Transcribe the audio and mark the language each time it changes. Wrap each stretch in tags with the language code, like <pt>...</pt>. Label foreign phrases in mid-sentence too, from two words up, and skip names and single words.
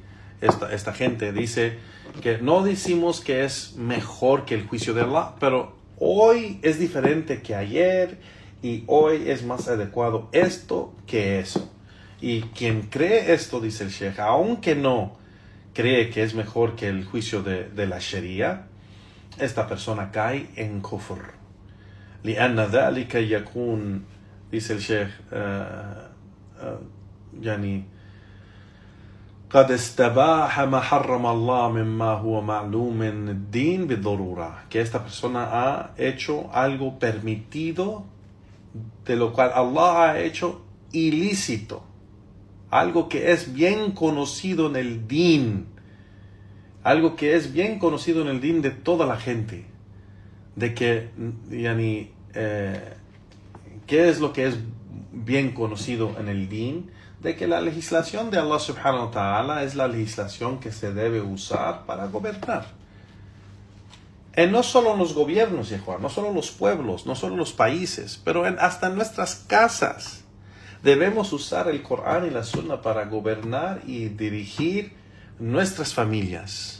<es>Esta gente dice que no decimos que es mejor que el juicio de Allah, pero hoy es diferente que ayer y hoy es más adecuado esto que eso. Y quien cree esto, dice el Sheikh, aunque no cree que es mejor que el juicio de la Sharia, esta persona cae en kufr.</es> <ar>لأن ذلك يكون,</ar> <es>dice el Sheikh,</es> <ar>قد استباح ما حرم الله مما هو معلوم من الدين بالضرورة,</ar> <es>que esta persona ha hecho algo permitido de lo cual Allah ha hecho ilícito, algo que es bien conocido en el din, algo que es bien conocido en el din de toda la gente, de que ¿qué es lo que es bien conocido en el din? De que la legislación de Allah</es> <ar>سبحانه وتعالى</ar> <es>es la legislación que se debe usar para gobernar. No solo en los gobiernos, no solo los pueblos, no solo los países, pero hasta en nuestras casas. Debemos usar el Corán y la Sunna para gobernar y dirigir nuestras familias.</es>